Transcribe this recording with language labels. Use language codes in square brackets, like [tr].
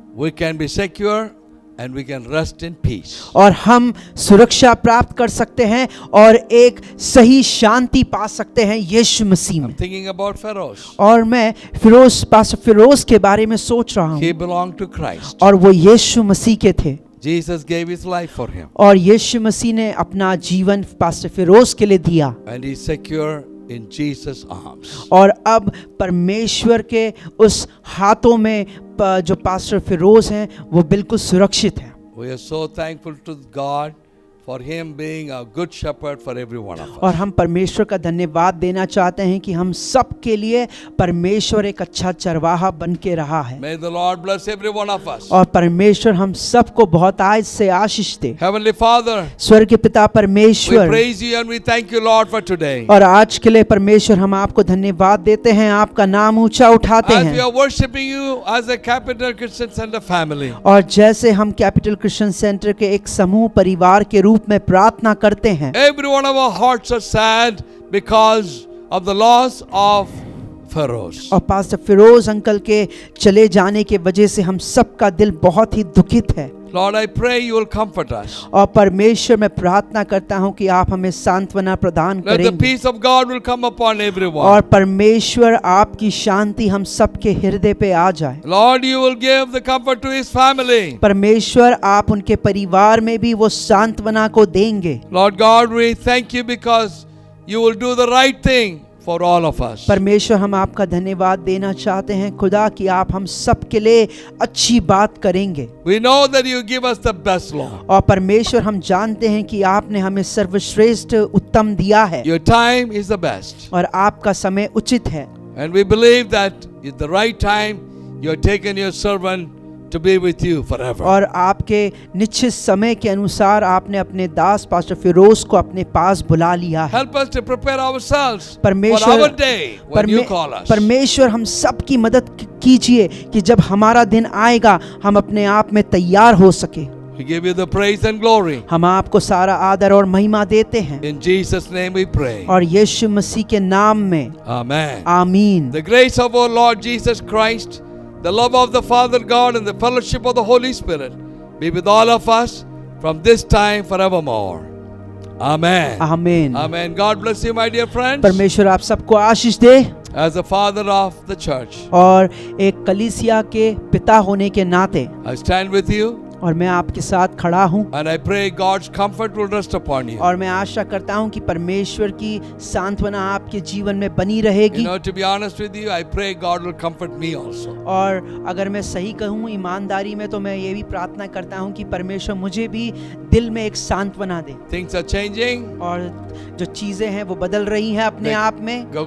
[en] we can be secure and we can rest in peace. [hi] और हम सुरक्षा प्राप्त कर सकते हैं और एक सही शांति पा सकते हैं यीशु मसीह [en] I'm [hi] में। [en] thinking about Pharaoh. [hi] और मैं फिरोज के बारे में सोच रहा [en] He [hi] हूँ, [en] belonged to Christ. [hi] और वो यीशु मसीह के थे, [en] Jesus gave his life for him [hi] और यीशु मसीह ने अपना जीवन पास्टर फिरोज के लिए दिया। [en] and he's secure in Jesus' arms. [hi] और अब परमेश्वर के उस हाथों में जो पास्टर फिरोज हैं वो बिल्कुल सुरक्षित हैं। [en] We are so thankful to God for Him being a good shepherd for every one of us. [hi] और हम परमेश्वर का धन्यवाद देना चाहते हैं कि हम सब के लिए परमेश्वर एक अच्छा चरवाहा बन के रहा है। [en] May the Lord bless every one of us. [hi] और परमेश्वर हम सबको बहुत आज से आशीष दे। [en] Heavenly Father, [hi] स्वर्ग के पिता [en] we [hi] परमेश्वर, [en] praise you and we thank you, Lord, for today. [hi] और आज के लिए परमेश्वर हम आपको धन्यवाद देते हैं, आपका नाम ऊंचा उठाते [en] As we [hi] हैं। [en] are worshiping you as a Capital Christian Center family, [hi] और जैसे हम कैपिटल क्रिश्चियन सेंटर के एक समूह परिवार के रूप में प्रार्थना करते हैं, [en] every one of our hearts are sad because of the loss of Pharaohs. [hi] और पास्टर फिरोज अंकल के चले जाने के वजह से हम सबका दिल बहुत ही दुखित है। [en] Lord, I pray you will comfort us. [hi] और परमेश्वर मैं प्रार्थना करता हूं कि आप हमें सांत्वना प्रदान [en] Let the [hi] करेंगे, [en] peace of God will come upon [hi] और [en] everyone. [hi] परमेश्वर आपकी शांति हम सबके हृदय पे आ जाए। [en] Lord, you will give the comfort to his family. [hi] परमेश्वर आप उनके परिवार में भी वो सांत्वना को देंगे। [en] Lord God, we thank you because you will do the right thing for all of us. [hi] परमेश्वर हम आपका धन्यवाद देना चाहते हैं खुदा कि आप हम सब के लिए अच्छी बात करेंगे। [en] We know that you give us the best, Lord. [hi] और परमेश्वर हम जानते हैं कि आपने हमें सर्वश्रेष्ठ उत्तम दिया है, [en] Your time is the best. [hi] और आपका समय उचित है। [en] And we believe that at the right time you have taken your servant to be with you forever. [hi] और आपके निश्चित समय के अनुसार आपने अपने दास पास्टर फिरोज को अपने पास बुला लिया है। [en] Help us to prepare ourselves for [hi] परमेश्वर [en] our day when you call us. [hi] परमेश्वर हम सब की मदद कीजिए कि जब हमारा दिन आएगा हम अपने आप में तैयार हो सके। [en] We give you the praise and glory. [hi] हम आपको सारा आदर और महिमा देते हैं, [en] In Jesus' name we pray. [hi] और यीशु मसीह के नाम में [en] Amen. [hi] आमीन। [en] The grace of our Lord Jesus Christ, the love of the Father God, and the fellowship of the Holy Spirit be with all of us from this time forevermore. Amen. [hi] आमीन। [en] Amen. God bless you, my dear friends. [hi] परमेश्वर आप सबको आशीष दे। [en] As the father of the church, [hi] और एक कलीसिया के पिता होने के नाते [en] I stand with you [hi] और मैं आपके साथ खड़ा हूँ, [en] and I pray God's comfort will rest upon you. [hi] और मैं आशा करता हूँ कि परमेश्वर की सांत्वना आपके जीवन में बनी [en] You [hi] रहेगी। [en] know, to be honest with you, I pray God will comfort me also. [hi] और अगर मैं सही कहूँ ईमानदारी में, तो मैं ये भी प्रार्थना करता हूँ कि परमेश्वर मुझे भी दिल में एक सांत्वना दे। [en] Things are changing. [hi] और जो चीज़ें हैं वो बदल रही हैं अपने आप में,